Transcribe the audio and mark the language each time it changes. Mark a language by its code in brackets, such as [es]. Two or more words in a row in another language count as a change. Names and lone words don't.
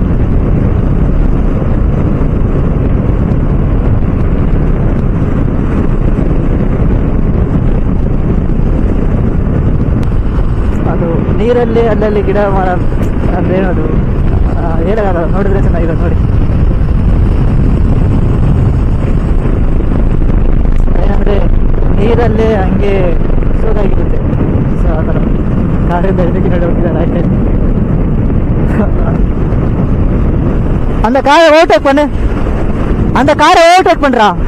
[kn] ಅದು ನೀರಲ್ಲಿ ಅಲ್ಲಲ್ಲಿ ಗಿಡ ಮರ ಅದೇನದು ಏನಾಗಲ್ಲ, ನೋಡಿದ್ರೆ ಚೆನ್ನಾಗಿರೋದು ನೋಡಿ. ಏನಂದರೆ ನೀರಲ್ಲಿ ಹಂಗೆ ಸೋದಾಗಿರುತ್ತೆ. ಸೊ ಆ ಥರ ಕಾರಿಂದ ಇದಕ್ಕೆ ನೋಡಿ ಹೋಗಿದ್ದಾರೆ. [ta] ಆಯ್ತು அந்த காரை ஓவர்டேக் பண்ணு, அந்த காரை ஓவர்டேக் பண்றா.